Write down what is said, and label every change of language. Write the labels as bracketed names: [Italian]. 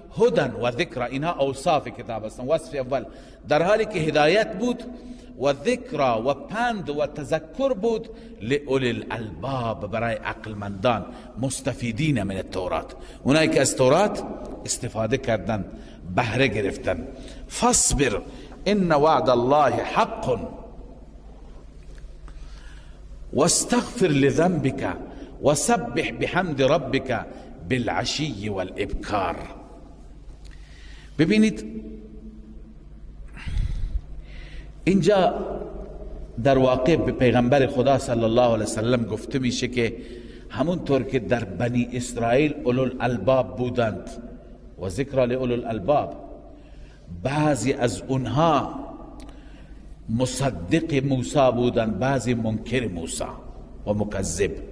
[Persian] هدن و ذکر، اینها اوصاف کتاب هستند. وصف اول در حالی که هدایت بود و ذکر و پند و تذکر بود لأولی الالباب، برای عقلمندان، [Arabic] مستفیدین من التورات، [Persian] اونایی که از تورات استفاده کردن، بهره گرفتن. [Arabic] فاصبر ان وعد الله حق واستغفر لذنبك وسبح بحمد ربك بالعشی والابکار. [Persian] ببینید اینجا در واقع به پیغمبر خدا صلی الله علیه وسلم گفته میشه که همونطور که در بنی اسرائیل اولوالالباب بودند و ذکر لأولوالالباب، بعضی از اونها مصدق موسی بودند، بعضی منکر موسی و مکذب.